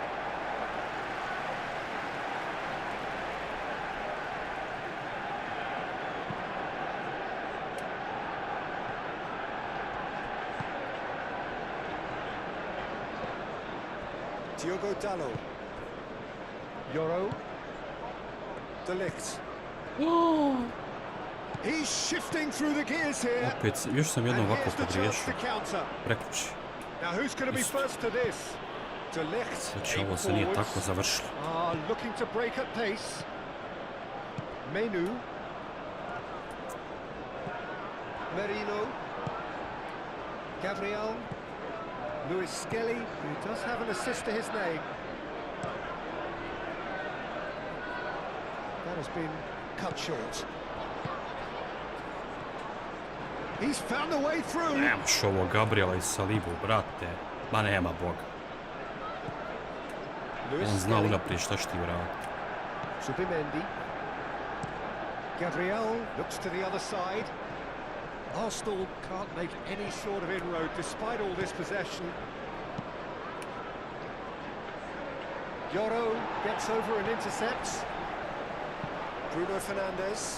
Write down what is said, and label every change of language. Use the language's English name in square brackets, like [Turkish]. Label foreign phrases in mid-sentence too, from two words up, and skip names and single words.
[English] Diogo Dalot. Euro. De Ligt. He's shifting through the gears here. [Bosnian] Opet, još sam jedno ovako pogriješio. Prekući. [English] Now who's going to be first to this? De Ligt. [Bosnian] Znači ovo se nije tako završilo. [English] Looking to break at pace. Menu. Merino. Gabriel. Luis Skelly, who does have an assist to his name. That has been cut short. He's found a way through. [Bosnian] Nemaš ovo Gabriela i Salibu, brate. Ma nema Boga. On zna unaprijed šta će ti vratiti. [English] Subimendi. Gabriel looks to the other side. Arsenal can't make any sort of inroad despite all this possession. Yoro gets over and intercepts. Bruno Fernandes.